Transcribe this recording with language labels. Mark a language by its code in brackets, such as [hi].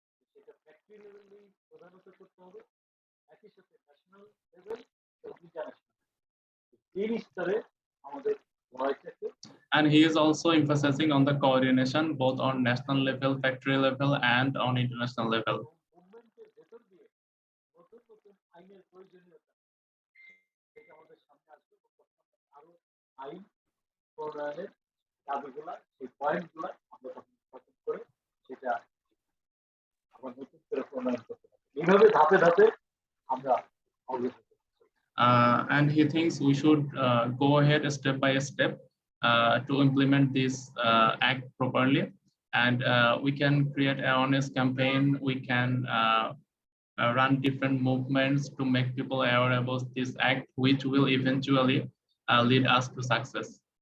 [bn] সেটা ফ্যাক্টরি লেভেলেই প্রধানত করতে হবে, একই সাথে ন্যাশনাল লেভেল এবং ইন্টারন্যাশনাল তিন স্তরে আমাদের লড়াইটাকে। [en] And he is also emphasizing on the coordination both on national level, factory level, and on international level. [bn] মুভমেন্টের ভেতর দিয়ে নতুন নতুন আইনের প্রয়োজনীয়তা এটা আমাদের সামনে আসবে, আরো আইন প্রণয়নের দাবিগুলা, সেই পয়েন্টগুলা আমরা তখন সঠিক করে সেটা আবার নতুন করে প্রণয়ন করতে পারি। এইভাবে ধাপে ধাপে আমরা অগ্রসর। [en] And he thinks we should go ahead step by step to implement this act properly, and we can create awareness campaign. We can run different movements to make people aware about this act, which will eventually lead us to success.